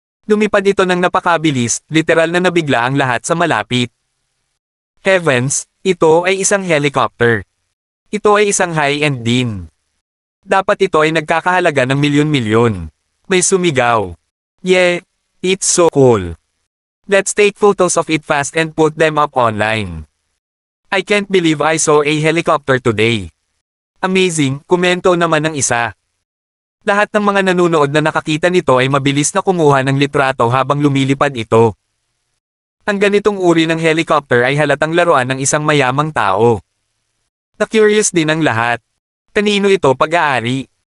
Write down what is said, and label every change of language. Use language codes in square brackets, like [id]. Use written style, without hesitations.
[tl] Lumipad ito ng napakabilis, literal na nabigla ang lahat sa malapit. Heavens, ito ay isang helicopter. Ito ay isang high-end din. Dapat ito ay nagkakahalaga ng milyon-milyon. May sumigaw. [en] Yeah, it's so cool. Let's take photos of it fast and put them up online. I can't believe I saw a helicopter today. [tl] Amazing, komento naman ng isa. Lahat ng mga nanonood na nakakita nito ay mabilis na kumuha ng litrato habang lumilipad ito. Ang ganitong uri ng helicopter ay halatang laruan ng isang mayamang tao. Na-curious din ang lahat. Kanino ito pag-aari?